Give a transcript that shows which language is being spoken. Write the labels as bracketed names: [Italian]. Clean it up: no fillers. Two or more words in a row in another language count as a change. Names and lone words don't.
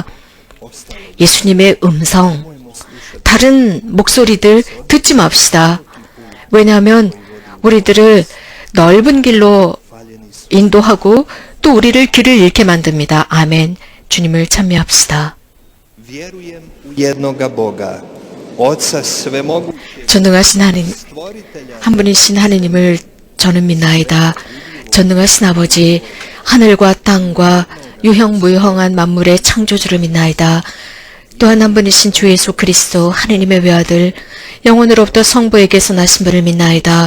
[Korean] 예수님의 음성, 다른 목소리들 듣지 맙시다. 왜냐하면 우리들을 넓은 길로 인도하고 또 우리를 길을 잃게 만듭니다. 아멘. 주님을 찬미합시다. [Croatian] Vjerujem u jednoga Boga, Oca svemogućeg, [Korean] 전능하신 [Croatian] stvoritelja [Korean] 한 분이신 하느님을 저는 믿나이다. 전능하신 아버지, 하늘과 땅과 유형무형한 만물의 창조주를 믿나이다. 또한 한 분이신 주 예수 그리스도 하느님의 외아들, 영혼으로부터 성부에게서 나신 분을 믿나이다.